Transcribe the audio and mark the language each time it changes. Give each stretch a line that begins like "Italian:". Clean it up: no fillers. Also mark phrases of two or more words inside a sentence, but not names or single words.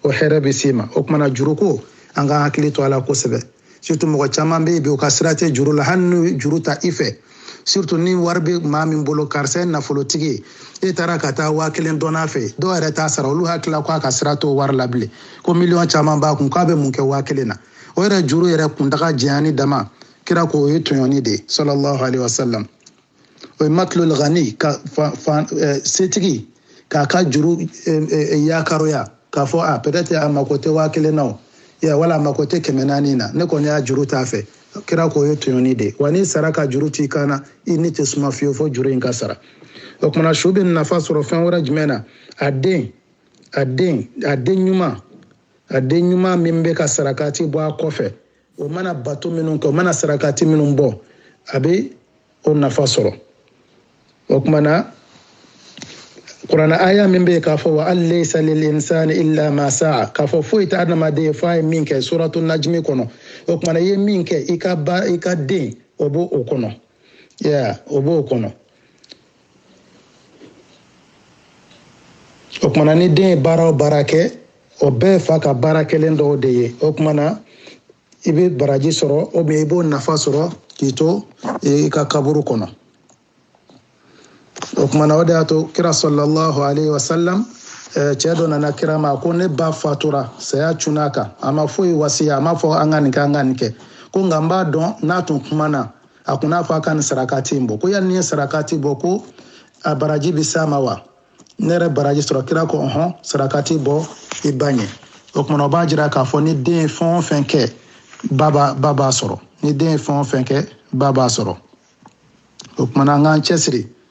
Bambara: o kumana juru ko an ka hakili to a la kosɛbɛ surtout mɔgɔ caman bɛ yen bi u ka sira tɛ juru la hali n'u juru ta i fɛ surtout ni wari bɛ maa min bolo karisa ye nafolotigi ye e taara ka taa 1000 dɔnna fɛ dɔw yɛrɛ t'a sara olu hakilila k'a ka sira t'o wari la bilen ko miliyɔn caman b'a kun k'a bɛ mun kɛ 1000 na o yɛrɛ juru yɛrɛ kuntaga janyani dama kira ko o ye tɔɲɔni de ye
Arabic: صلى الله عليه وسلم
Bambara: o ye
Arabic: مطل الغني
Bambara: ka setigi k'a ka juru yakaroya k'a fɔ peut-être a mako tɛ 1000 na o wala a mako tɛ 400 na ne kɔni y'a juru t'a fɛ kira ko o ye tɔɲɔni de ye wa ni sara ka juru t'i kan na i ni tɛ suma fiyewu fo juru in ka sara o kumana su bɛ nafa sɔrɔ fɛn wɛrɛ jumɛn na a den ɲuman min bɛ ka sarakati bɔ a kɔfɛ o mana bato minnu kɛ o mana sarakati minnu bɔ a bɛ o nafa sɔrɔ o kumana kuranɛ aya min bɛ yen k'a fɔ
Arabic: وأن ليس للإنسان إلا ما سعى
Bambara: k'a fɔ foyi tɛ adamaden ye fo a ye min kɛ
Arabic: سورة النجم
Bambara: kɔnɔ o kumana i ye min kɛ i ka den o b'o kɔnɔ o b'o kɔnɔ kumana ni den ye baara o baara kɛ o bɛɛ fa ka baara kɛlen dɔw de ye o kumana i bɛ baraji sɔrɔ
French: ou bien
Bambara: i b'o nafa sɔrɔ k'i to i ka kaburu kɔnɔ o kumana o de y'a to kira
Arabic: صلى الله عليه وسلم
Bambara: cɛ dɔ nana kira ma ko ne ba fatura saya cunna kan a ma foyi wasiya a ma fɔ an ka nin kɛ an ka nin kɛ ko nka n b'a dɔn n'a tun kumana a kun n'a fɔ a ka nin sarakati in bɔ ko yanni n ye sarakati bɔ ko a baraji bɛ s'a ma wa ne yɛrɛ baraji sɔrɔ kira ko sarakati bɔ i ba ɲɛ o kumana o b'a jira k'a fɔ ni den ye fɛn o fɛn kɛ ba b'a sɔrɔ ni den ye fɛn o fɛn kɛ ba b'a sɔrɔ o kumana an k'an cɛsiri